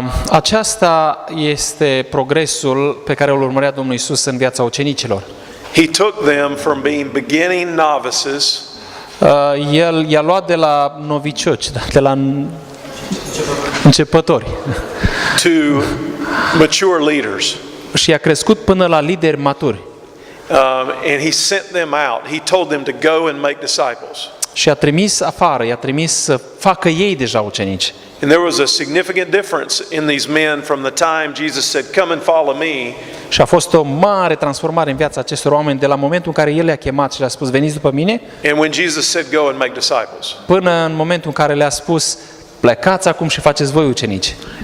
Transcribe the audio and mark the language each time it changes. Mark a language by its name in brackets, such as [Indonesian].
[Romanian] Aceasta este progresul pe care îl urmărea Domnul Iisus în viața ucenicilor. [English] He took them from being beginning novices [Romanian] El i-a luat de la novicioci, de la începători [English] to mature leaders. [Romanian] și i-a crescut până la lideri maturi. [English] And he sent them out. He told them to go and make disciples. [Romanian] Și a trimis afară, i-a trimis să facă ei deja ucenici. [English] And there was a significant difference in these men from the time Jesus said, "Come and follow me," [Romanian] Și a fost o mare transformare în viața acestor oameni de la momentul în care El le-a chemat și le-a spus veniți după mine, [English] and when Jesus said, "Go and make disciples." [Romanian] până în momentul în care le-a spus plecați acum și faceți voi ucenici.